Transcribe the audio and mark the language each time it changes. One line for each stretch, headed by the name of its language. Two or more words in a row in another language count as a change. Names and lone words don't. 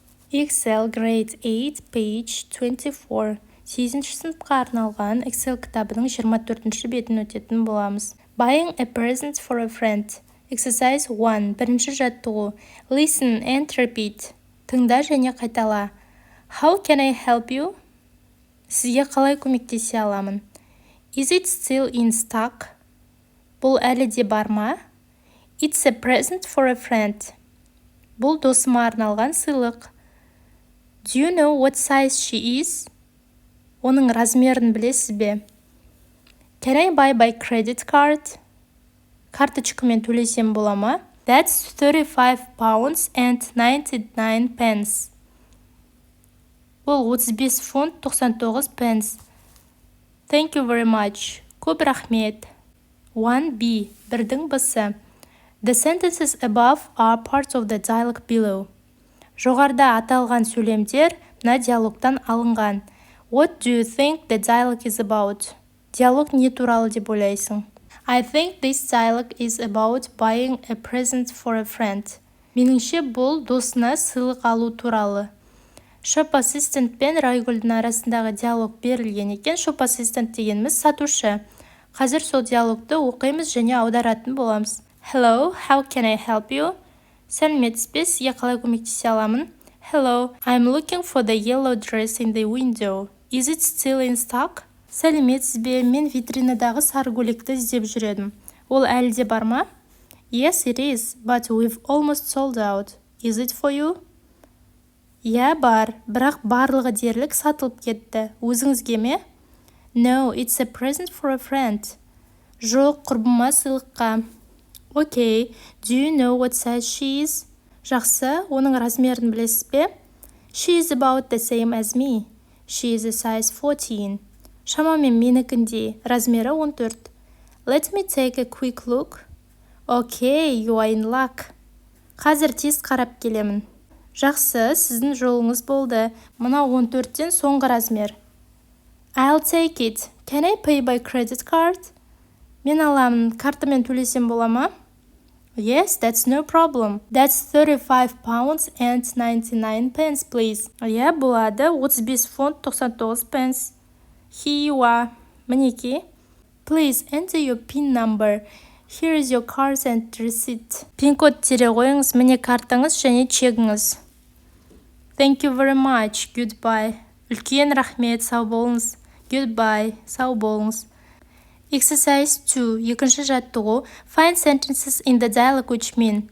English: Excel Grade 8, page 24.
Kazakh: 8-ші сыныпқа арналған Excel кітабының 24-ші бетін өтетін боламыз.
English: Buying a present for a friend. Exercise 1.
Kazakh: Бірінші жаттығу.
English: Listen and repeat.
Kazakh: Тыңда және қайтала.
English: How can I help you?
Kazakh: Сізге қалай көмектесе аламын?
English: Is it still in stock?
Kazakh: Бұл әлі де бар ма?
English: It's a present for a friend.
Kazakh: Бұл досыма арналған сыйлық.
English: Do you know what size she is?
Kazakh: Оның размерін білесіз бе?
English: Can I buy by credit card?
Kazakh: Карточкамен төлесем бола ма?
English: That's 35 pounds and 99 pence.
Kazakh: Бұл 35 фунт 99 pence.
English: Thank you very much.
Kazakh: Көп рахмет. 1b. Бірдің бысы.
English: The sentences above are parts of the dialogue below.
Kazakh: Жоғарда аталған сөйлемдер мына диалогтан алынған.
English: What do you think the dialogue is about?
Kazakh: Диалог не туралы деп ойлайсың?
English: I think this dialogue is about buying a present for a friend.
Kazakh: Меніңше бұл досына сыйлық алу туралы.
English: Shop assistant
Kazakh: пен Райгүлдің арасындағы диалог берілген екен.
English: Shop assistant
Kazakh: дегеніміз сатушы. Қазір сол диалогты оқимыз және аударатын боламыз.
English: Hello, how can I help you?
Kazakh: Сәлеметсіз бе, сізге қалай көмектесе аламын?
English: Hello, I'm looking for the yellow dress in the window. Is it still in stock?
Kazakh: Сәлеметсіз бе, мен витринадағы сары көйлекті іздеп жүредім. Ол әлі де бар ма?
English: Yes, it is, but we've almost sold out. Is it for you?
Kazakh: Иә, бар, бірақ барлығы дерлік сатылып кетті. Өзіңізге ме?
English: No, it's a present for a friend.
Kazakh: Жоқ, құрбыма сыйлыққа.
English: Okay, do you know what size she is?
Kazakh: Жақсы, оның размерін білесіз бе?
English: She is about the same as me. She is a size 14.
Kazakh: Шамамен менікіндей, размері 14.
English: Let me take a quick look. Okay, you are in luck.
Kazakh: Қазір тез қарап келемін. Жақсы, сіздің жолыңыз болды. Мына 14-тен соңғы размер.
English: I'll take it. Can I pay by credit card?
Kazakh: Мен аламын, картамен төлесем бола ма?
English: Yes, that's no problem. That's 35 pounds and 99 pence, please.
Kazakh: Иә, болады. 35 фунт 99 pence.
English: Here you are. Мінеки. Please enter your PIN number. Here is your card and receipt.
Kazakh: Пин-код тере қойыңыз, міне картаңыз және чегіңіз.
English: Thank you very much. Goodbye.
Kazakh: Үлкен рахмет, сау болыңыз.
English: Goodbye.
Kazakh: Сау болыңыз.
English: Exercise 2.
Kazakh: Екінші жаттығу.
English: Find sentences in the dialogue which mean.